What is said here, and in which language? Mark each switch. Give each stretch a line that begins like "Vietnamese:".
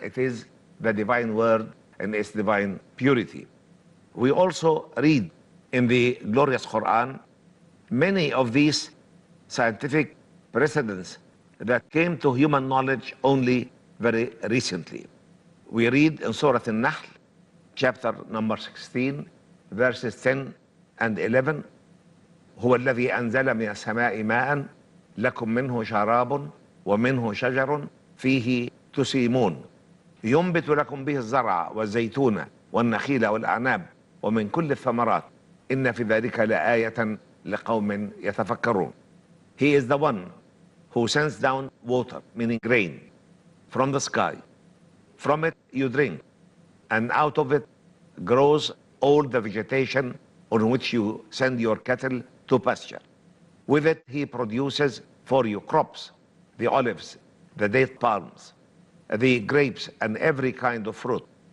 English: It is the divine word in its divine purity. We also read in the glorious Quran many of these scientific precedents that came to human knowledge only very recently. We read in Surah Al-Nahl, chapter number 16, verses 10 and 11,
Arabic: هو الذي أنزل من السماء ماء لكم منه شراب ومنه شجر فيه تسيمون ينبت لكم به الزرع والزيتون والنخيل والأعناب ومن كل الثمرات إن في ذلك لآية لقوم يتفكرون.
English: He is the one who sends down water, meaning rain, from the sky. From it you drink, and out of it grows all the vegetation on which you send your cattle to pasture. With it he produces for you crops, the olives, the date palms, the grapes, and every kind of fruit.